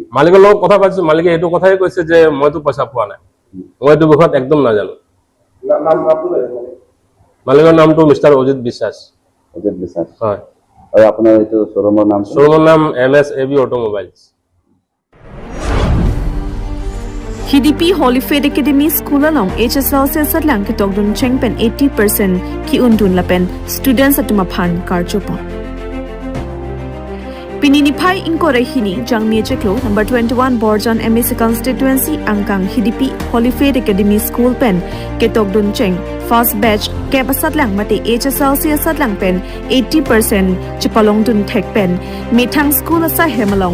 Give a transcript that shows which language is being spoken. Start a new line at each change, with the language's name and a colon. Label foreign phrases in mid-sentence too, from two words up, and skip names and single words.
Assamese: মালিকৰ লগত কথা পাতিছো মালিকে এইটো কথাই কৈছে যে মইতো পইচা পোৱা নাই মই এইটো বিষয়ত একদম নাজানো মালিকৰ নামটো মিষ্টাৰ অজিত বিশ্বাস হয় আৰু আপোনাৰ এইটো শ্বৰুমৰ নাম MSAB অটোমোবাইলছ
Karbi: HDP Holy Faith Academy School along HSLC Satlang ke tokdun chengpen 80% ki undun lapen students atuma phan karchopa Pinini Pai Inkore Hini Jangmie Cheklo number 21 Borjan MSc constituency Angkang HDP Holy Faith Academy School pen ke tokdun cheng
English: first batch
Karbi: ke Satlang mate HSLC Satlang pen 80% chipalong dun thek pen methang school asa hemalong